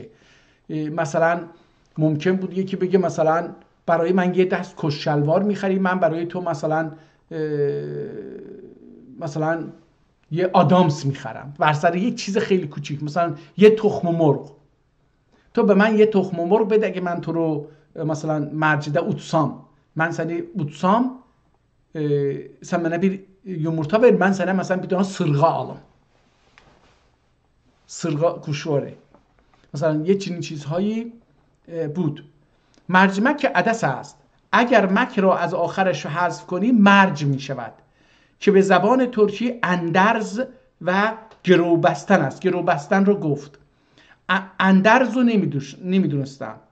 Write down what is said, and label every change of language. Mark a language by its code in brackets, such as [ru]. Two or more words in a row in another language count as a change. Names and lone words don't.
[fa] مثلا ممکن بود یکی بگه مثلا برای من یه دست کش شلوار میخری، من برای تو مثلا یه آدامس میخرم، بر سر یک چیز خیلی کوچیک، مثلا یه تخم مرغ. تو به من یه تخم مرغ بده اگه من تو رو مثلا [az] مرجده اوتسام، من سنی اوتسام [tr] sen bana bir yumurta ver, ben sana mesela bir tane sırga alım. [fa] Sırga kuşvاره. مثلا یه چنین چیزهایی بود. مرجمک عدس است. اگر مک را از آخرش حذف کنی مرج می شود که به زبان ترکی اندرز و گروبستن است. گروبستن رو گفت. اندرز رو نمیدونستم.